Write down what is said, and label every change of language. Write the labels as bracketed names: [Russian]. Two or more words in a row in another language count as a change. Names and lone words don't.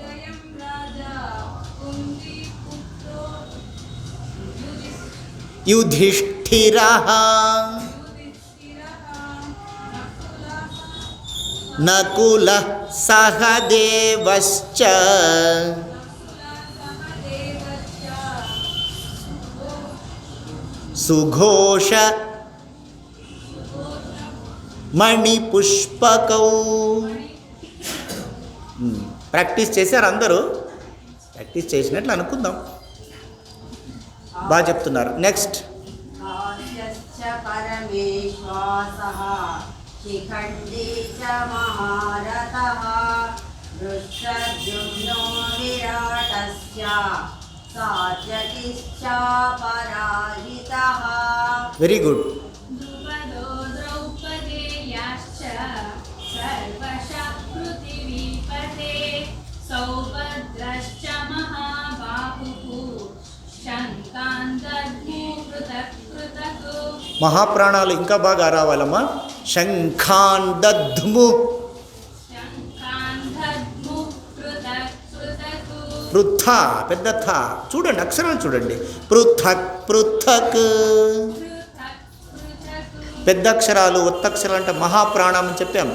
[Sanskrit] యుధిష్ఠిరః నకులః సహదేవశ్చ సుఘోష మణిపుష్పకౌ. [Telugu] ప్రాక్టీస్ చేశారు అందరూ, ప్రాక్టీస్ చేసినట్లు అనుకుందాం. బాగా చెప్తున్నారు. నెక్స్ట్ [Sanskrit] परमेश्वासः शिखण्डी च महारथः दृष्टद्युम्नो विराटस्य सात्यकिश्च पराजितः. [English] very good. [Sanskrit] द्रुपदो द्रौपदेयाश्च सर्वशः पृथिवीपते सौभद्रश्च महाबाहुः शङ्कान् दद्मो पृथक् पृथक्. [Telugu] మహాప్రాణాలు ఇంకా బాగా రావాలమ్మా. [Sanskrit] శంఖాన్ దద్ము, [Telugu] పృథ, పెద్ద థ చూడండి, అక్షరాలు చూడండి. [Sanskrit] పృథక్ పృథక్, [Telugu] పెద్ద అక్షరాలు, ఒత్తక్షరాలు అంటే మహాప్రాణం అని చెప్పాము.